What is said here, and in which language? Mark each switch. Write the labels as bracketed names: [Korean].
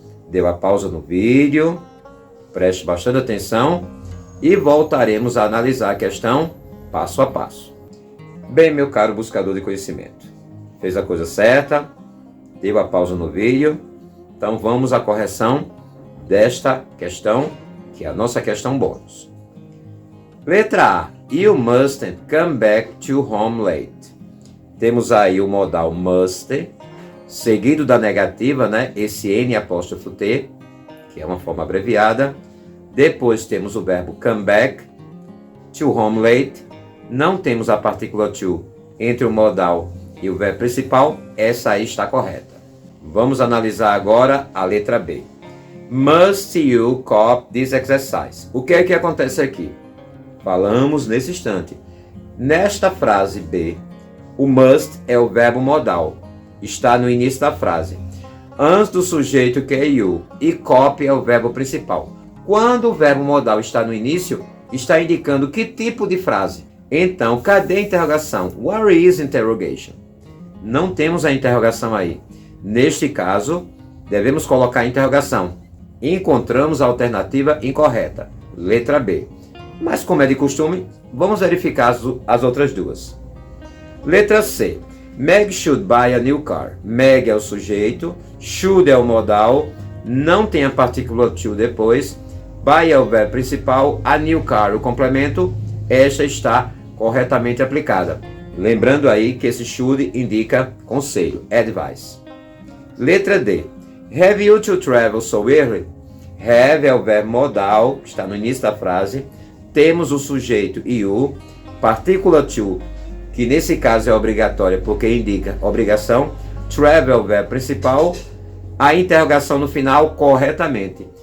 [Portuguese] Dê a pausa no vídeo, preste bastante atenção e voltaremos a analisar a questão passo a passo. Bem, meu caro buscador de conhecimento, fez a coisa certa, deu a pausa no vídeo, então vamos à correção desta questão, que é a nossa questão bônus. Letra A. [English] You mustn't come back to home late. [Portuguese] Temos aí o modal must, seguido da negativa, né? Esse N''T, que é uma forma abreviada. Depois temos o verbo [English] come back, to home late. [Portuguese] Não temos a partícula to entre o modal e o verbo principal. Essa aí está correta. Vamos analisar agora a letra B. [English] Must you copy this exercise? [Portuguese] O que é que acontece aqui? Falamos nesse instante. Nesta frase B, o must é o verbo modal. Está no início da frase. Antes do sujeito, que é you, e copy é o verbo principal. Quando o verbo modal está no início, está indicando que tipo de frase. Então, cadê a interrogação? [English] Where is interrogation? [Portuguese] Não temos a interrogação aí. Neste caso, devemos colocar a interrogação. Encontramos a alternativa incorreta, letra B. Mas, como é de costume, vamos verificar as outras duas. Letra C. [English] Meg should buy a new car. [Portuguese] Meg é o sujeito, should é o modal, não tem a partícula to depois, buy é o verbo principal, a new car o complemento, esta está corretamente aplicada. Lembrando aí que esse should indica conselho, advice. Letra D. [English] Have you to travel so early? [Portuguese] Have é o verbo modal, que está no início da frase. Temos o sujeito you, partícula to, que nesse caso é obrigatória porque indica obrigação. Travel é o verbo principal. A interrogação no final corretamente.